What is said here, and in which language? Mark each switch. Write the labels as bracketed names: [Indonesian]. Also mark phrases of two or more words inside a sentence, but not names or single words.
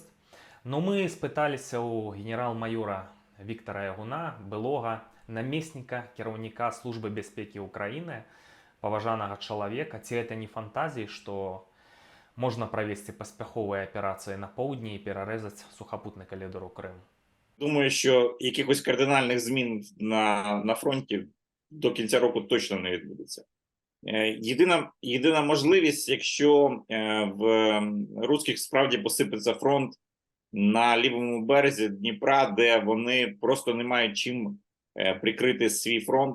[Belarusian] Но мы спыталіся ў генерал-майора Віктара Ягуна, былога намесніка кіраўніка службы бяспекі Украіны, паважанага чалавека, ці гэта не фантазіі, што можна правесці паспяховыя аперацыі на поўдні і перарэзаць сухапутны калідор у Крым. [Ukrainian] Думаю, що якихось кардинальних змін на фронті до кінця року точно не відбудеться. Єдина можливість, якщо в русських справді посипеться фронт на лівому березі Дніпра, де вони просто не мають чим прикрити свій фронт.